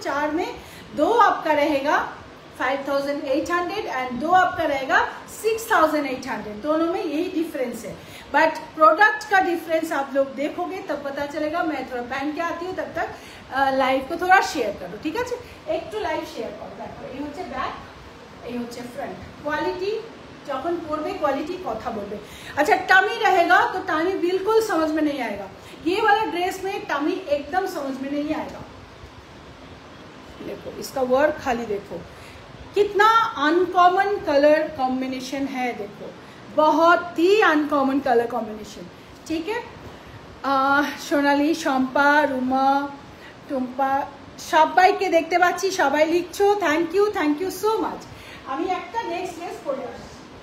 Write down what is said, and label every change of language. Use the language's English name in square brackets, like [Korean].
[Hindi] 4 में 2 आपका रहेगा 5800 एंड 2 आपका रहेगा 6800। दोनों में यही डिफरेंस है, बट प्रोडक्ट का डिफरेंस आप लोग देखोगे तब पता चलेगा। मैं थोड़ा पहन के आती हूँ, तब तक लाइव को थोड़ा शेयर करो, ठीक है। एक तो लाइव शेयर करो। देखो, ये [Bangla] হচ্ছে ব্যাক, এই হচ্ছে ফ্রন্ট। কোয়ালিটি যখন পরবে কোয়ালিটি কথা বলবে। [Hindi] अच्छा, टमी रहेगा तो टमी बिल्कुल समझ में नहीं आएगा। ये वाला ड्रेस में टमी एकदम समझ में नहीं आएगा। देखो इसका वर्क खाली देखो, कितना अनकॉमन कलर कॉम्बिनेशन है। देखो, बहुत ही अनकॉमन कलर कॉम्बिनेशन, ठीक है। [Bangla] সোনালি, শম্পা, রুমা, টুম্পা সবাইকে দেখতে পাচ্ছি, সবাই লিখছো, [English] Thank you so much. [Bangla] আমি একটা নেক্সট ড্রেস পরে আসছি।